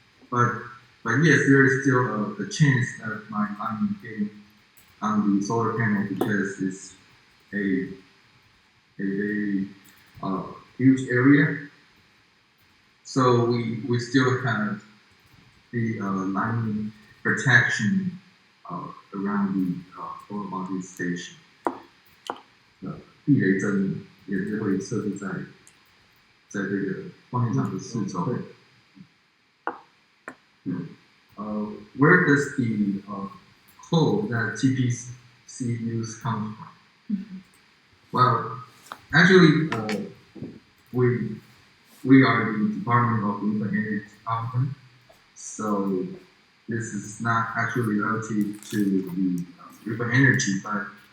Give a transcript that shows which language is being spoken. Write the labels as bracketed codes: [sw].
[en] But yes, there is still a chance that my lightning hitting on the solar panel because it's a very huge area. So we still have the lightning protection around the photovoltaic station. [zh] 避雷针也是会设置在这个光电场的四周。 [en] Where does the code that TPC use come from? Well, actually, we are the Department of Wind Energy Department, so this is not actually relative to the renewable energy, but